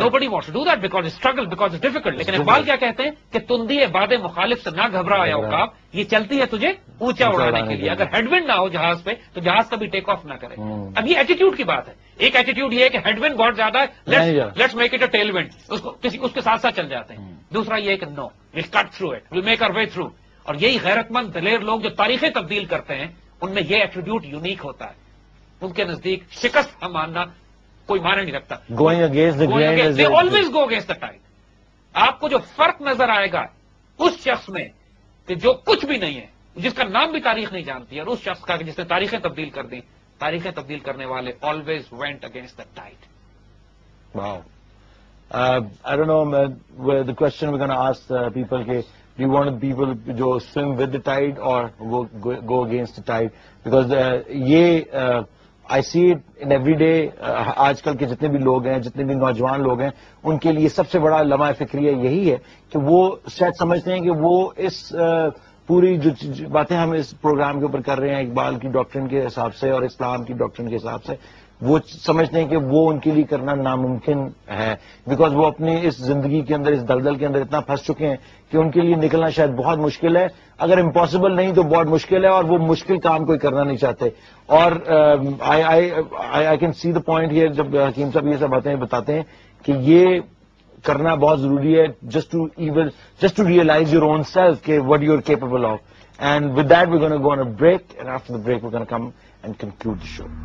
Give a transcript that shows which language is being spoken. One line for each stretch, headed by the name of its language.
English: Nobody wants to do that because it's struggle, because it's difficult.
Urdu: لیکن اقبال کیا کہتے ہیں کہ تندی باد مخالف سے نہ گھبرا یا عقاب، یہ چلتی ہے تجھے اونچا اڑانے کے لیے. اگر ہیڈ ونڈ نہ ہو جہاز پہ تو جہاز کبھی ٹیک آف نہ کرے. اب یہ ایٹیٹیوڈ کی بات ہے. ایک ایٹیٹیوڈ یہ ہے کہ ہیڈ ونڈ بہت زیادہ ہے،
English: let's make it a tail wind,
Urdu: اس کے ساتھ ساتھ چل جاتے ہیں. دوسرا یہ ہے کہ
English: No we'll cut through it, we'll make our way through.
Urdu: اور یہی غیرت مند دلیر لوگ جو تاریخیں تبدیل کرتے ہیں ان میں یہ ایٹیٹیوڈ یونیک ہوتا ہے. ان کے نزدیک شکست کا ماننا کوئی معنی نہیں رکھتا.
English: Going against the grain. They always go against the tide.
Urdu: آپ کو جو فرق نظر آئے گا اس شخص میں کہ جو کچھ بھی نہیں ہے، جس کا نام بھی تاریخ نہیں جانتی، اور اس شخص کا جس نے تاریخیں تبدیل کر دی. تاریخیں تبدیل کرنے والے
English: always went against the tide. Wow. I don't know, the question we're going to ask people کہ do you want people جو swim with the tide or go against the tide? Because یہ I see it in every day.
Urdu: آج کل کے جتنے بھی لوگ ہیں، جتنے بھی نوجوان لوگ ہیں، ان کے لیے سب سے بڑا لمحہ فکریہ یہی ہے کہ وہ شاید سمجھتے ہیں کہ وہ اس پوری جو باتیں ہم اس پروگرام کے اوپر کر رہے ہیں اقبال کی ڈاکٹرن کے حساب سے اور اسلام کی ڈاکٹرن کے حساب سے، وہ سمجھتے ہیں کہ وہ ان کے لیے کرنا ناممکن ہے. بیکاز وہ اپنی اس زندگی کے اندر، اس دلدل کے اندر اتنا پھنس چکے ہیں کہ ان کے لیے نکلنا شاید بہت مشکل ہے. اگر امپاسبل نہیں تو بہت مشکل ہے، اور وہ مشکل کام کوئی کرنا نہیں چاہتے.
English: اور I can see the point here
Urdu: جب حکیم صاحب یہ سب باتیں بتاتے ہیں کہ یہ کرنا بہت ضروری ہے
English: Just to realise your own self کہ what you are capable of. And with that we gonna go on a break, and after the break we gonna come and conclude the show.